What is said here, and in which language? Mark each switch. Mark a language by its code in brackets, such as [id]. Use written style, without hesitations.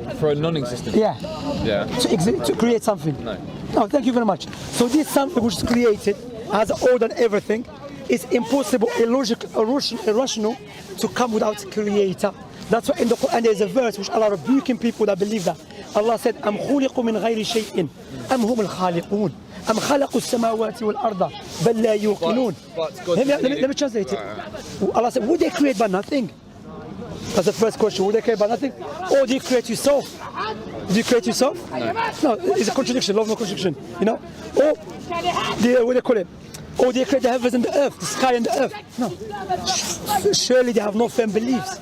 [en] For a non-existent. Yeah. Yeah. To create something? No. No, thank you very much. So this something which is created, has order and everything, is impossible, illogical, irrational to come without a creator. That's why in the Quran there is a verse which Allah rebuking people that believe that. Allah said, [ar] أَمْ خُلِقُوا مِنْ غَيْرِ شَيْءٍ أَمْ هُمُ الْخَالِقُونَ أَمْ خَلَقُوا السَّمَاوَاتِ وَالْأَرْضَ بَلْ لَا يُوقِنُونَ. [en] Let me translate it. Allah said, would they create by nothing? That's the first question. Would they create by nothing? Or do you create yourself? Do you create yourself? No, it's a contradiction, love no contradiction. You know? Or, what do they call it? Or they create the heavens and the earth, the sky and the earth. No. Surely they have no firm beliefs.